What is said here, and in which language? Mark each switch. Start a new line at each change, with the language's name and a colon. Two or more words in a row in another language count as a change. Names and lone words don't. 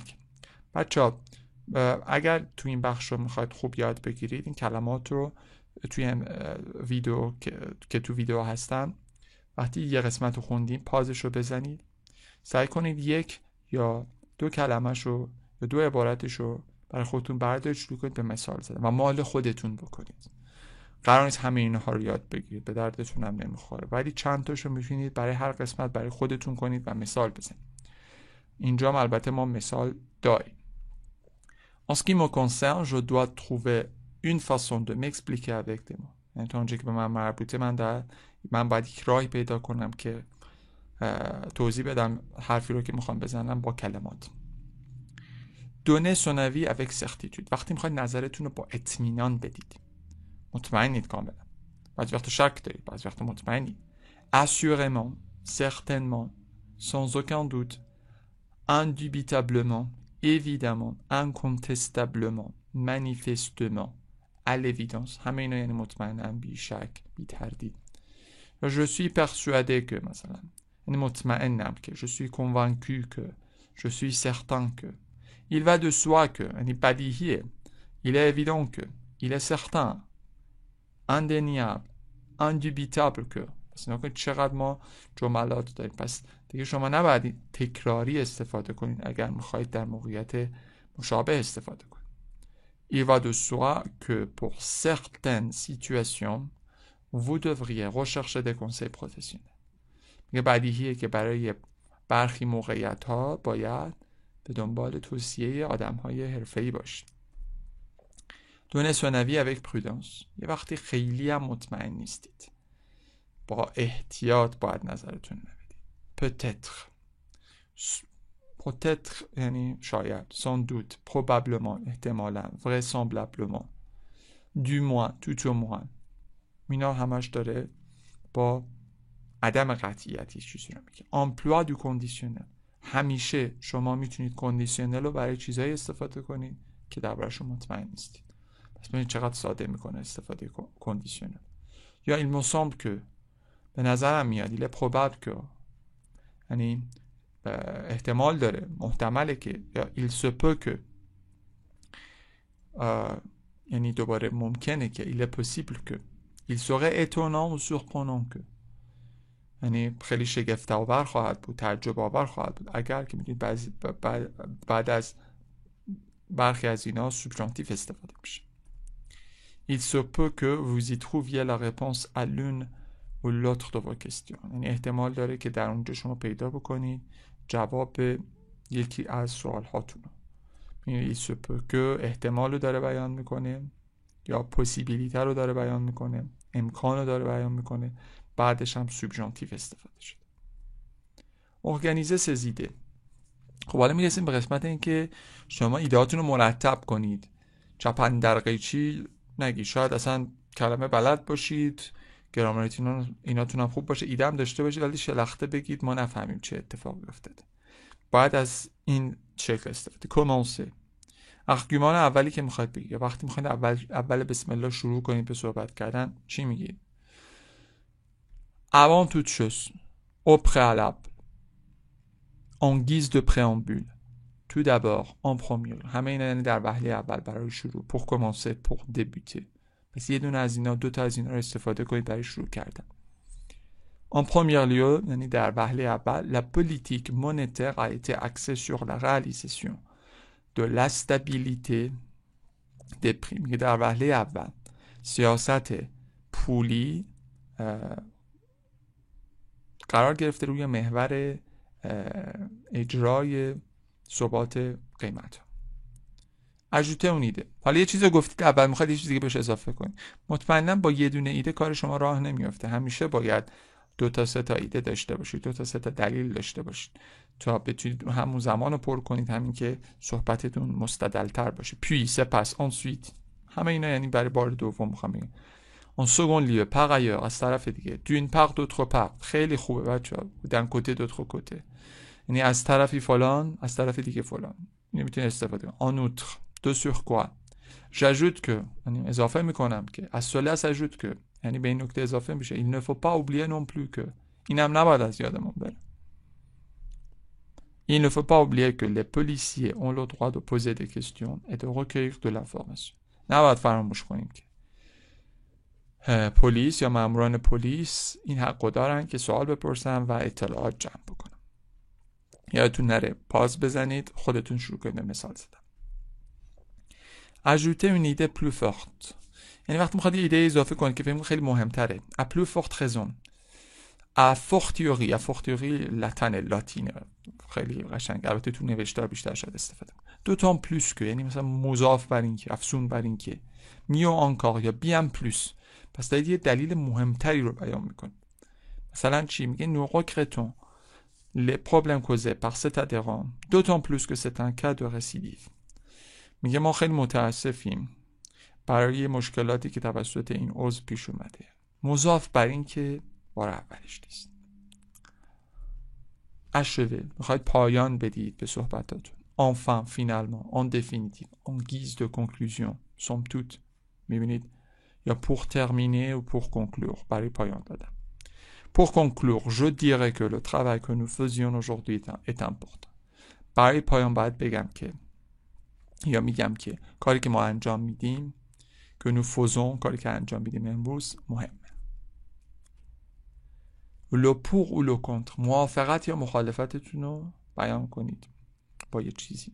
Persian: که بچه‌ها اگر تو این بخش رو میخواید خوب یاد بگیرید، این کلمات رو توی ویدیو که تو ویدیو هستن، وقتی یه قسمت رو خوندین پازش رو بزنید، سعی کنید یک یا دو کلمش رو یا دو عبارتش رو برای خودتون بردارید، شروع کنید به مثال زدن و مال خودتون بکنید. قرار نیست همه اینها رو یاد بگیرید، به دردتون هم نمیخوره، ولی چند تاشو میتونید برای هر قسمت برای خودتون کنید و مثال بزنید. اینجا هم البته ما مثال داریم.
French: En ce qui me concerne, je dois trouver une façon de m'expliquer avec des mots.
Persian: یعنی تا اونجا که به من مربوطه، من باید یک راهی پیدا کنم که توضیح بدم حرفی رو که میخوام بزنم با کلمات.
French: Donner son avis avec certitude.
Persian: وقتی میخواید نظرتون رو با اطمینان بدید، مطمئنید کاملا. بعضی وقت شک دارید، بعضی وقت مطمئنید.
French: Assurément, certainement, sans aucun doute, indubitablement, évidemment, incontestablement, manifestement, à l'évidence.
Persian: همه اینا یعنی مطمئنم، بی شک، بی تردید.
French: Je suis persuadé que
Persian: مثلا، یعنی مطمئنم که.
French: Je suis convaincu que. Je suis certain que. Il va de soi que،
Persian: یعنی بدیهیه.
French: Il est évident que. Il est certain. Indéniable. Indubitable que.
Persian: پس نگاه چقدر ما جملات داریم. پس دیگه شما نباید تکراری استفاده کنید اگر میخواید در موقعیت مشابه استفاده کنید.
French: Il va de soi que pour certaines situations vous devriez rechercher des conseils professionnels.
Persian: میگه بدیهیه که برای برخی موقعیت ها باید به دنبال توصیه آدم های حرفه‌ای باشید.
French: Donner son avis avec prudence.
Persian: یه وقتی خیلی هم مطمئن نیستید، با احتیاط باید نظرتون بدید.
French: Peut-être. Peut-être
Persian: یعنی شاید.
French: Sans doute. Probablement. احتمالاً. Vraisemblablement. Du moins. Tout au moins.
Persian: اینا همش داره با عدم قطعیتی چیزی رو میگه.
French: Emploi du conditionnel.
Persian: همیشه شما میتونید کندیشنل رو برای چیزایی استفاده کنید که درباره‌شون مطمئن نیستید. پس ببینید چقدر ساده میکنه استفاده کندیشنل.
French: یا il me semble que،
Persian: به نظرم میاد.
French: il est probable que،
Persian: یعنی احتمال داره، محتمله که.
French: یا il se peut que،
Persian: یعنی دوباره ممکنه که.
French: il est possible que. il serait étonnant ou surprenant que،
Persian: یعنی خیلی شگفت آور خواهد بود، تعجب آور خواهد بود اگر، که میدونید بعد از برخی از اینا سوبژانتیو استفاده میشه.
French: Il se peut que vous y trouviez la réponse à l'une ou l'autre de vos questions.
Persian: یعنی احتمال داره که در اونجا شما پیدا بکنید جواب یکی از سوال هاتون. یعنی
French: il se peut que
Persian: احتمال رو داره بیان میکنه، یا پوسیبیلیته رو داره بیان میکنه، امکان رو داره بیان میکنه، بعدش هم سوبژانتیو استفاده شده.
French: Organiser ses idées.
Persian: خب حالا میرسیم به قسمت این که شما ایدهاتون رو مرتب کنید. چپن در قیچی نگی. شاید اصلا کلمه بلد باشید، گرامرتون ایناتون هم خوب باشه، ایده هم داشته باشید، ولی شلخته بگید ما نفهمیم چه اتفاقی افتاده. باید از این شکل استفاده. کومانسه. ارگومان اولی که میخواید بگید، یا وقتی میخواید اول بسم الله شروع کنید به صحبت کردن، چی میگید؟
French: Avant toute chose, au préalable, en guise de préambule, tout d'abord, en premier.
Persian: همه اینا یعنی در وهله اول برای شروع.
French: pour commencer, pour débuter.
Persian: پس یه دونه از اینا، دو تا از اینا رو استفاده کنید برای شروع کردن.
French: En premier lieu,
Persian: یعنی در وهله اول,
French: la politique monétaire a été axée sur la réalisation de la stabilité des prix.
Persian: میگه در وهله اول سیاست پولی قرار گرفته روی محور اجرای ثبات قیمت. اجوته اون ایده. حالا یه چیز رو گفتید اول، میخواید یه چیز دیگه بهش اضافه کنید. مطمئنا با یه دونه ایده کار شما راه نمیافته. همیشه باید 2 تا 3 تا ایده داشته باشید، 2 تا 3 تا دلیل داشته باشید تا بتونید همون زمان رو پر کنید، همین که صحبتتون مستدل‌تر باشه. puis سپس ensuite، همه اینا یعنی برای بار دوم میخوام بگم.
French: en second lieu par ailleurs،
Persian: از طرف دیگه.
French: d'une part d'autre part،
Persian: خیلی خوبه بچه‌ها.
French: d'un côté d'autre côté،
Persian: یعنی از طرفی فلان، از طرف دیگه فلان. اینو میتونید استفاده کنید.
French: en outre، de sur quoi، j'ajoute que،
Persian: یعنی اضافه میکنم که.
French: از cela s'ajoute que،
Persian: یعنی به این نکته اضافه میشه.
French: il ne faut pas oublier non plus que،
Persian: اینم نباید از یادمون بره.
French: il ne faut pas oublier que les policiers ont le droit de poser des questions et de recueillir de l'information.
Persian: نباید فراموش کنیم که پلیس یا ماموران پلیس این حقو دارن که سوال بپرسن و اطلاعات جمع بکنن. یادتون نره پاز بزنید، خودتون شروع کنید مثال زدن.
French: ajouter une idée plus forte،
Persian: یعنی وقتی میخواد یه ایده اضافه کنید که فکر خیلی مهمتره.
French: à plus forte raison، à fortiori
Persian: لاتینه خیلی قشنگ، البته تو نوشتار بیشتر شاید استفاده کنید.
French: d'autant plus que،
Persian: یعنی مثلا مضاف بر این که، افزون بر این که.
French: mieux encore یا bien plus،
Persian: پس دارید یه دلیل مهمتری رو بیان میکنید. مثلا چی میگه؟
French: nous regrettons les problèmes causés par cet adhérent d'autant plus que c'est un cas de récidive.
Persian: میگه ما خیلی متاسفیم برای مشکلاتی که توسط این عضو پیش اومده. مضاف بر این که بار اولش نیست. achever، میخواید پایان بدید به صحبتاتون.
French: enfin finalement en définitive en guise de conclusion somme toute،
Persian: میبینید؟
French: یا pour terminer ou pour conclure،
Persian: برای پایان دادن.
French: pour conclure je dirais que le travail que nous faisions aujourd'hui est important.
Persian: برای پایان باید بگم که، یا میگم که کاری که ما انجام میدیم، که
French: nous faisons،
Persian: کاری که انجام میدیم امروز مهمه.
French: le pour ou le contre،
Persian: موافقت یا مخالفتتون رو بیان کنید با یه چیزی.